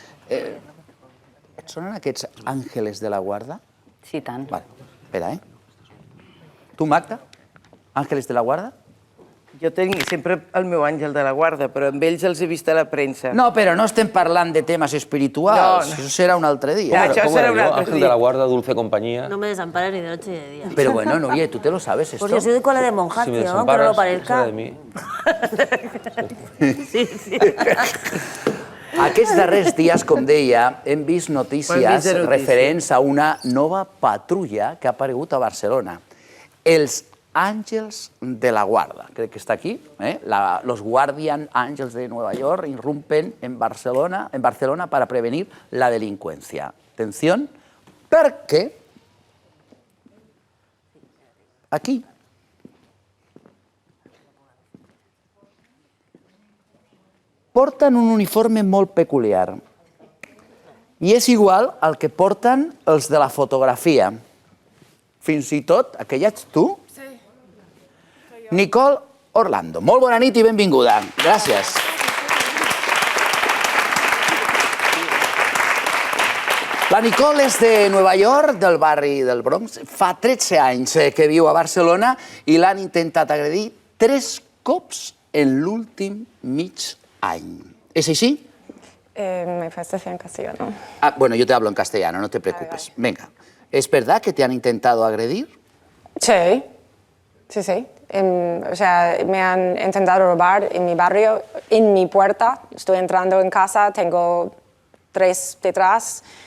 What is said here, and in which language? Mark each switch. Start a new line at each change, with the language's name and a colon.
Catalan: Et sonen aquests àngeles de la guarda? Sí, tant. Vale, espera, Tu, Magda? Àngeles de la guarda? Jo tinc sempre el meu àngel de la guarda, però amb ells els he vist a la premsa. No, però no estem parlant de temes espirituals. Això serà un altre dia. Això serà un altre dia.
Spanish: Ángel de la guarda, dulce compañía. No me desampares ni de noche ni de día. Pero bueno, Nuria, ¿tú te lo sabes esto? Pues yo soy de cola de monjas, tío, aunque no lo parezca. Sí, sí.
Catalan: Aquests darrers dies, com deia, hem vist notícies referents a una nova patrulla que ha aparegut a Barcelona. Els Àngels de la Guarda, crec que està aquí.
Spanish: Los Guardian Angels de Nueva York irrumpen en Barcelona para prevenir la delincuencia.
Catalan: Atención, perquè aquí porten un uniforme molt peculiar i és igual al que porten els de la fotografia. Fins i tot, aquella ets tu? Nicole Orlando. Molt bona nit i benvinguda. Gràcies. La Nicole és de Nova York, del barri del Bronx. Fa 13 anys que viu a Barcelona i l'han intentat agredir 3 cops en l'últim mig any.
Spanish: ¿Es así? Me falta decir en castellano. Bueno, yo te hablo en castellano, no te preocupes. Venga. ¿Es verdad que te han intentado agredir? Sí. Sí. O sea, me han intentado robar en mi barrio, en mi puerta. Estoy entrando en casa, tengo 3 detrás.